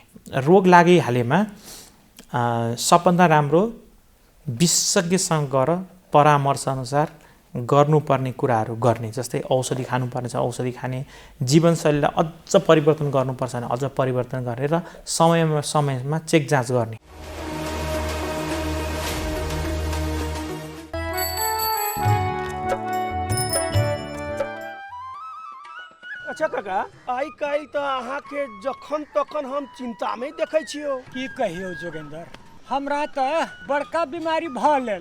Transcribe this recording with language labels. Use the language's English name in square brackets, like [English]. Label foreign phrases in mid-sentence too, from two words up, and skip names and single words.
[Nepali] रोग लागिहालेमा सबभन्दा राम्रो विशेषज्ञसँग गएर परामर्शअनुसार गर्नुपर्ने कुराहरू गर्ने, जस्तै औषधि खानुपर्ने छ औषधि खाने, जीवनशैलीलाई अझ परिवर्तन गर्नुपर्छ भने अझ परिवर्तन गर्ने र समयमा चेक जाँच गर्ने। [Maithili] अच्छा काका, आइ काल्हि तऽ अहाँके जखन तखन हम चिंतामे देखै छियौ। की कहियौ जोगेंद्र, हमरा तऽ बड़का बीमारी भऽ गेल।